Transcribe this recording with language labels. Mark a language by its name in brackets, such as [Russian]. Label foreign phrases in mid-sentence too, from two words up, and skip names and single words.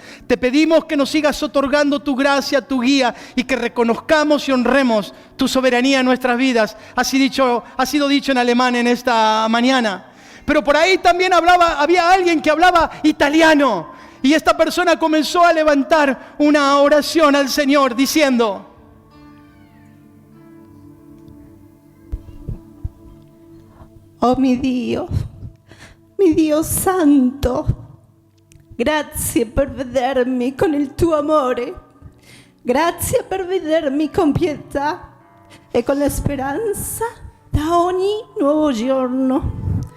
[Spanish] Te pedimos que nos sigas otorgando tu gracia, tu guía y que reconozcamos y honremos tu soberanía en nuestras vidas. Ha sido dicho en alemán en esta mañana. Pero por ahí también había alguien que hablaba italiano. Y esta persona comenzó a levantar una oración al Señor diciendo: [Italian] Oh mi Dio santo, grazie per vedermi con il tuo amore, grazie per vedermi con pietà e con la speranza da ogni nuovo giorno.